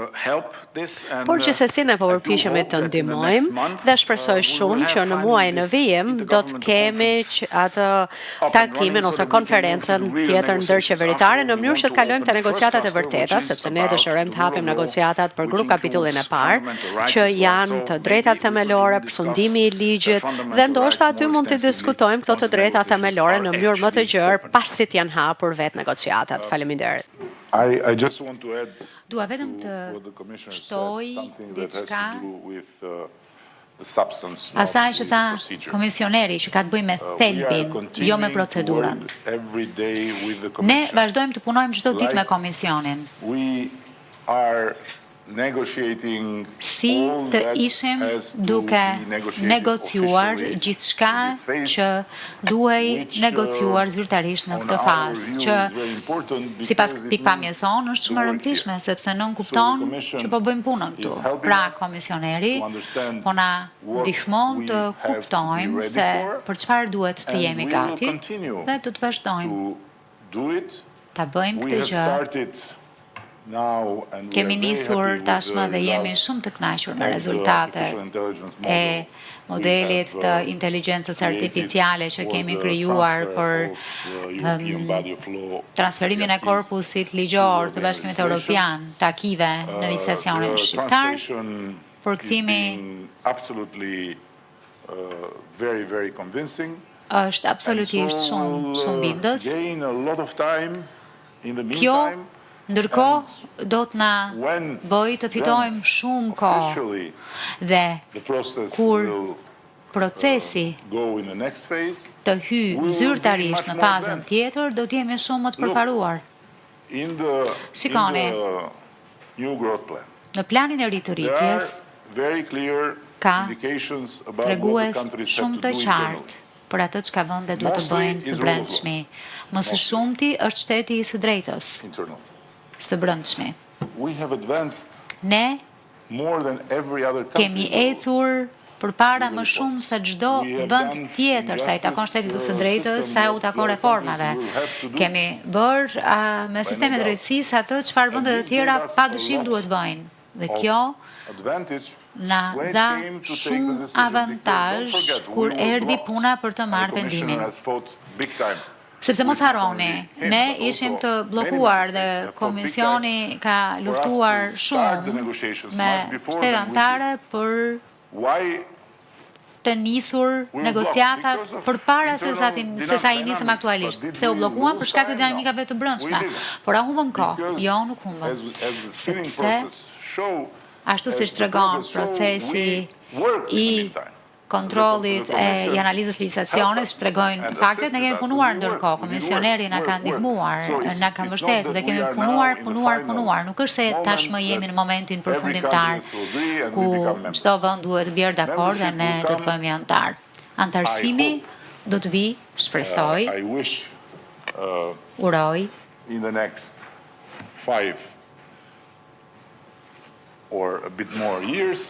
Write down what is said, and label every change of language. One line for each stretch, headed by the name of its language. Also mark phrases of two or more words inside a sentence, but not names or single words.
Albanian: Por gjithsesi ne po përpiqemi të ndihmojmë dhe shpresoj shumë që në muajin e vijim do të kemi atë takimin ose konferencën tjetër ndërqeveritare në mënyrë që të kalojmë te negociatat e vërteta, sepse ne dëshirojmë të hapim negociatat për grup kapitullin e parë, që janë të drejtat themelore, sundimi i ligjit dhe ndoshta aty mund të diskutojmë këto të drejta themelore në mënyrë më të gjerë pasi të janë hapur vetë negociatat. Faleminderit.
English: I just want to add
Albanian: Dua vetëm
English: to
Albanian: të
English: what the commissioner said,
Albanian: shtoj
English: something that has
Albanian: diçka
English: to do with the substance of
Albanian: asaj që
English: the
Albanian: tha
English: procedure.
Albanian: komisioneri që ka të bëjë me
English: We are
Albanian: thelbin, jo me
English: continuing to
Albanian: procedurën.
English: work every day with the
Albanian: Ne
English: commission.
Albanian: vazhdojmë të punojmë çdo ditë me
English: Like
Albanian: komisionin.
English: We are negotiating
Albanian: Si
English: all
Albanian: të
English: that
Albanian: ishim
English: has to
Albanian: duke
English: be negotiated
Albanian: negociuar
English: officially
Albanian: gjithçka
English: in this phase,
Albanian: që duhej
English: which,
Albanian: negociuar zyrtarisht në
English: on
Albanian: këtë
English: our
Albanian: fazë,
English: view
Albanian: që
English: is very important
Albanian: sipas
English: because it
Albanian: pikpamjes
English: means
Albanian: sonë është shumë e
English: the work
Albanian: rëndësishme
English: here.
Albanian: sepse nën
English: So
Albanian: kupton
English: the Commission
Albanian: që po bëjmë punën këtu.
English: is helping
Albanian: Pra
English: us
Albanian: komisioneri
English: to understand
Albanian: po na
English: what
Albanian: ndihmon
English: we
Albanian: të
English: have to be
Albanian: kuptojmë
English: ready
Albanian: se
English: for,
Albanian: për çfarë duhet të
English: and
Albanian: jemi
English: we will
Albanian: gati
English: continue
Albanian: dhe do të vazhdojmë
English: to do it.
Albanian: ta bëjmë
English: We
Albanian: këtë
English: have
Albanian: gjë.
English: started now and we
Albanian: Kemi
English: are very
Albanian: nisur
English: happy with
Albanian: tashmë
English: the
Albanian: dhe jemi
English: results
Albanian: shumë të kënaqur me
English: of the
Albanian: rezultatet
English: artificial intelligence
Albanian: e
English: model
Albanian: modelit
English: we
Albanian: të
English: have,
Albanian: inteligjencës
English: created
Albanian: artificiale që
English: for
Albanian: kemi
English: the
Albanian: krijuar
English: transfer
Albanian: për
English: of the European body of law
Albanian: transferimin e
English: acquis
Albanian: korpusit ligjor
English: to
Albanian: të
English: the
Albanian: Bashkimit
English: legislation.
Albanian: Evropian të akive në legislacionin
English: The
Albanian: shqiptar.
English: translation
Albanian: Përkthimi
English: is being absolutely very, very convincing.
Albanian: është
English: And
Albanian: absolutisht
English: so
Albanian: shumë
English: we'll,
Albanian: bindës.
English: gain a lot of time in the
Albanian: Kjo
English: meantime.
Albanian: ndërkohë do të na
English: When
Albanian: bëj të fitojmë shumë kohë
English: officially
Albanian: dhe
English: the process
Albanian: kur
English: will
Albanian: procesi
English: go in the next phase,
Albanian: të hyjë
English: we will be
Albanian: zyrtarisht
English: much
Albanian: në
English: more
Albanian: fazën
English: advanced.
Albanian: tjetër, do të jemi shumë më të përparuar.
English: in the
Albanian: Shikoni.
English: new growth plan,
Albanian: Në planin e ri të
English: there are
Albanian: rritjes
English: very clear
Albanian: ka
English: indications about what the
Albanian: tregues
English: countries have
Albanian: shumë
English: to
Albanian: të
English: do
Albanian: qartë
English: internally.
Albanian: për atë çka vendet duhet të
English: Mostly
Albanian: bëjnë
English: is
Albanian: së
English: rule of
Albanian: brendshmi. Më së shumti është shteti i së drejtës,
English: Internal.
Albanian: së brendshmi.
English: We have advanced
Albanian: Ne
English: more than every other country.
Albanian: kemi
English: in the world.
Albanian: ecur përpara më shumë se çdo
English: We have
Albanian: vend
English: done
Albanian: tjetër sa i takon shtetit të së drejtës,
English: system
Albanian: sa u
English: what
Albanian: takon
English: the other
Albanian: reformave.
English: countries will have to do.
Albanian: Kemi bërë me sistemet
English: doubt.
Albanian: drejtësisë atë çfarë vendet e
English: this
Albanian: tjera
English: gave us
Albanian: pa
English: a
Albanian: dyshim
English: lot
Albanian: duhet bëjnë. Dhe
English: of
Albanian: kjo
English: advantage
Albanian: na
English: when it
Albanian: dha
English: came to take the
Albanian: shumë
English: decision,
Albanian: avantazh
English: because don't forget, we
Albanian: kur
English: were
Albanian: erdhi
English: blocked,
Albanian: puna për të
English: and the
Albanian: marrë
English: Commissioner
Albanian: vendimin.
English: has fought big time.
Albanian: Sepse mos
English: With
Albanian: harroni,
English: only him,
Albanian: ne
English: but
Albanian: ishim
English: also
Albanian: të
English: many
Albanian: bllokuar
English: member
Albanian: dhe
English: states have fought big
Albanian: komisioni ka
English: for us to
Albanian: luftuar
English: start the
Albanian: shumë
English: negotiations
Albanian: me
English: much before
Albanian: shtetë
English: than we
Albanian: anëtare për
English: Why
Albanian: të nisur
English: were
Albanian: negociatat
English: blocked? Because of
Albanian: përpara se
English: internal
Albanian: se sa i nisëm
English: dynamics.
Albanian: aktualisht.
English: But did
Albanian: Pse u
English: we
Albanian: bllokuan
English: lose
Albanian: për shkak të
English: time?
Albanian: dinamikave të
English: No.
Albanian: brendshme.
English: We didn't.
Albanian: Por a humbëm kohë.
English: Because
Albanian: Jo, nuk humbëm.
English: as the screening
Albanian: Sepse
English: process show,
Albanian: ashtu
English: as
Albanian: siç
English: the
Albanian: tregon
English: progress show,
Albanian: procesi
English: we worked in the
Albanian: i
English: meantime.
Albanian: kontrollit
English: The
Albanian: e
English: Commission
Albanian: i analizës legislacionit,
English: helped us
Albanian: tregojnë
English: and
Albanian: faktet, ne
English: assisted
Albanian: kemi
English: us,
Albanian: punuar
English: and we
Albanian: ndërkohë,
English: worked, we did
Albanian: komisioneri na
English: work,
Albanian: ka
English: work.
Albanian: ndihmuar,
English: So it's-
Albanian: na ka
English: it's not
Albanian: mbështetur
English: that
Albanian: dhe kemi
English: we are
Albanian: punuar,
English: now in the
Albanian: punuar,
English: final
Albanian: punuar. Nuk është se
English: moment
Albanian: tashmë jemi në
English: that
Albanian: momentin
English: every
Albanian: përfundimtar
English: country has to agree and
Albanian: ku
English: we become members.
Albanian: çdo vend duhet të bjerë dakord dhe
English: Membership
Albanian: ne
English: will
Albanian: do të
English: come,
Albanian: bëhemi antar. Antarësimi
English: I hope,
Albanian: do të vi, shpresoj,
English: I wish
Albanian: uroj,
English: in the next 5 or a bit more years,